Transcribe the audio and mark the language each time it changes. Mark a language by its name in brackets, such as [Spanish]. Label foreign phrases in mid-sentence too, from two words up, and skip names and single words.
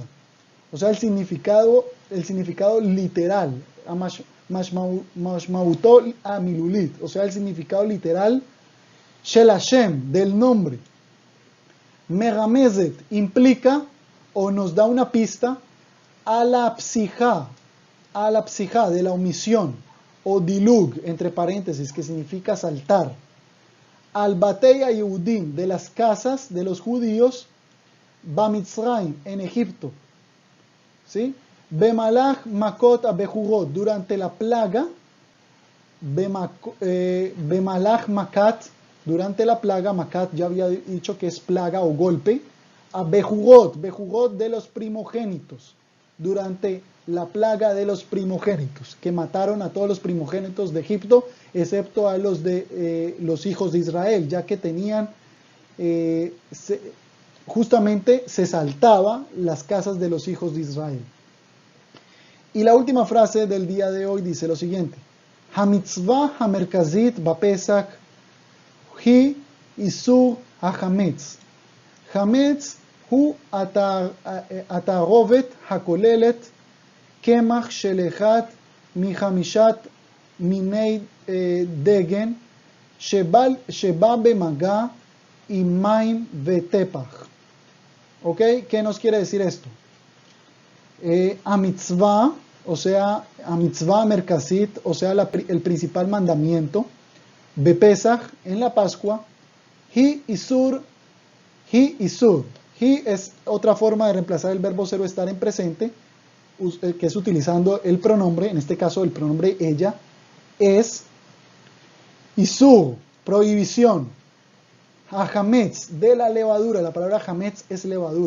[Spanish] O sea, el significado literal, [Hebrew] משמעותו המילולית, [Spanish] o sea, el significado literal, [Hebrew] של השם, [Spanish] del nombre. Meramezet implica o nos da una pista a la psija de la omisión, o dilug, entre paréntesis, que significa saltar. [Hebrew] על בתי היהודים, [Spanish] de las casas de los judíos, Bamitzrayim, en Egipto, ¿sí? [Hebrew] במהלך מכות הבכורות, [Spanish] durante la plaga, [Hebrew] במהלך מכת, [Spanish] durante la plaga, makat ya había dicho que es plaga o golpe, abejurot, bejurot de los primogénitos, durante la plaga de los primogénitos, que mataron a todos los primogénitos de Egipto, excepto a los de los hijos de Israel, ya que tenían justamente se saltaba las casas de los hijos de Israel. Y la última frase del día de hoy dice lo siguiente: [Hebrew] המצווה המרכזית בפסח היא איסור החמץ. חמץ הוא התערובת הכוללת קמח של אחת מחמשת מיני דגן שבא במגע עם מים ותפח. [Spanish] ¿Ok? ¿Qué nos quiere decir esto? [Hebrew] המצווה, [Spanish] o sea, [Hebrew] המצווה המרכזית, [Spanish] o sea, el principal mandamiento, bepesach, en la Pascua, [Hebrew] היא איסור, [Spanish] hi es otra forma de reemplazar el verbo ser o estar en presente, que es utilizando el pronombre, en este caso el pronombre ella, es isur, prohibición. Hametz, de la levadura, la palabra hametz es levadura.